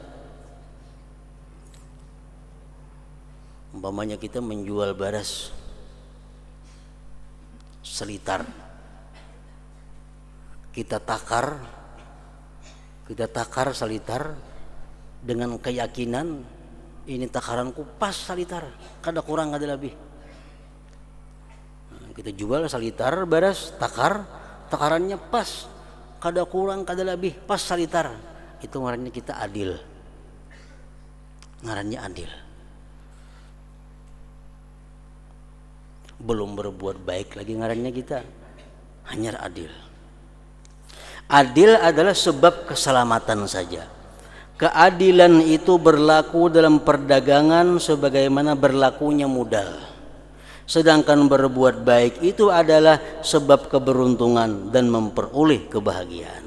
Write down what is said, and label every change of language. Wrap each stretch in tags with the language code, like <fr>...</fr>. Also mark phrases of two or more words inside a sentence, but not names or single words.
<id>Umpamanya kita menjual beras selitar, kita takar selitar dengan keyakinan ini takaranku pas selitar, kada kurang kada lebih. Kita jual selitar beras, takarannya pas, kada kurang kada lebih, pas selitar. Itu ngarannya kita adil. Ngarannya adil. Belum berbuat baik lagi ngarannya kita, hanya adil. Adil adalah sebab keselamatan saja. Keadilan itu berlaku dalam perdagangan sebagaimana berlakunya modal. Sedangkan berbuat baik itu adalah sebab keberuntungan dan memperoleh kebahagiaan.</id>